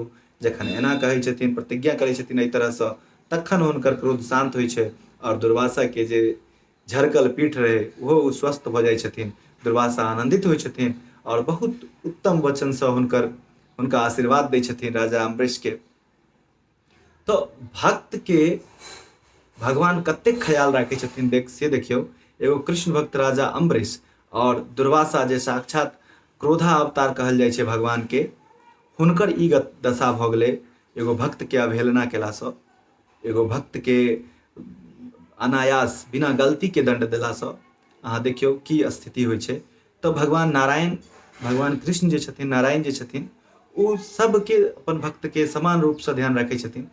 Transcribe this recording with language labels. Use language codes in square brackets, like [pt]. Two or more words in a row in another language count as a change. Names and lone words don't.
[mai] जखन एना कहै छथिन, प्रतिज्ञा करै छथिन एहि तरहसँ, तखन हुनकर क्रोध शांत होइ छै और दुर्वासा के जे झरकल पीठ रहे ओहो स्वस्थ भऽ जाइ छथिन। दुर्वासा आनंदित होइ छथिन और बहुत उत्तम वचन से हुनका आशीर्वाद दै छथिन राजा अम्बरीश के। तो भक्त के भगवान कतेक ख्याल राखै छथिन से देखियौ, एगो कृष्ण भक्त राजा अम्बरीश और दुर्वासा जे साक्षात क्रोधा अवतार कहल जाइ छै भगवान के, हुनकर ई दशा भऽ गेलै एगो भक्त के अवहेलना केलासँ, एगो भक्त के अनायास बिना गलती के दंड देलासँ। अहाँ देखियौ की स्थिति होइ छै। तऽ भगवान नारायण, भगवान कृष्ण जे छथिन, नारायण जे छथिन, ओ सबके अपन भक्तके समान रूपसँ ध्यान राखै छथिन।